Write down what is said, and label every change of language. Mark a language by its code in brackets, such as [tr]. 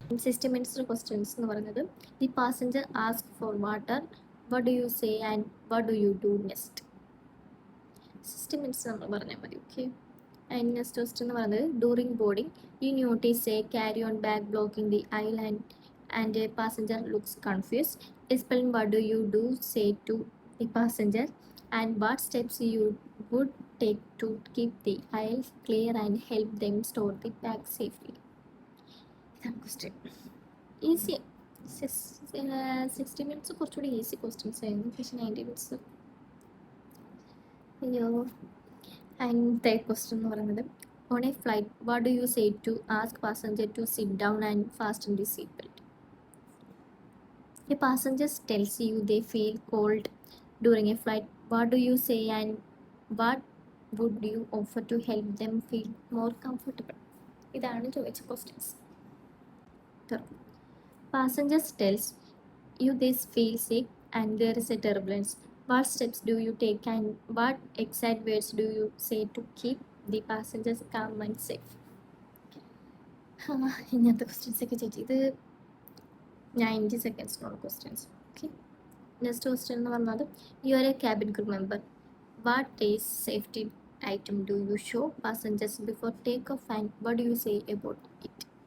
[en] 60 minutes questions [ml] എന്ന് പറയുന്നത് [en] The passenger ask for water, what do you say and what do you do next. 60 minutes [ml] നമ്മൾ പറഞ്ഞാൽ മതി. [en] okay, and next question [ml] എന്ന് പറയുന്നത് [en] During boarding you notice a carry on bag blocking the island and a passenger looks confused. Explain what do you do say to the passenger and what steps you would take to keep the aisle clear and help them store the bag safely. [ml] ഇതാണ് question. Easy. 60 minutes കുറച്ചുകൂടി easy questions ആയിരുന്നു. പക്ഷേ 90 minutes അയ്യോ. [en] and third question [ml] എന്ന് പറയുന്നത് [en] On a flight what do you say to ask passenger to sit down and fasten the seat belt. A passenger tells you they feel cold during a flight. What do you say and what would you offer to help them feel more comfortable? [ml] ഇതാണ് ചോദിച്ച questions. [en] Passengers tells you they feel sick and there is a turbulence. What steps do you take and what exact words do you say to keep the passengers calm and safe? [ml] ഇങ്ങനത്തെ questions ഒക്കെ ചോദിച്ചു. ഇത് 90 സെക്കൻഡ്സിനുള്ള questions. [en] okay, next question [ml] എന്ന് പറഞ്ഞത് [en] You are a cabin crew member. What is safety item do you show passengers before take off and what do you say about it.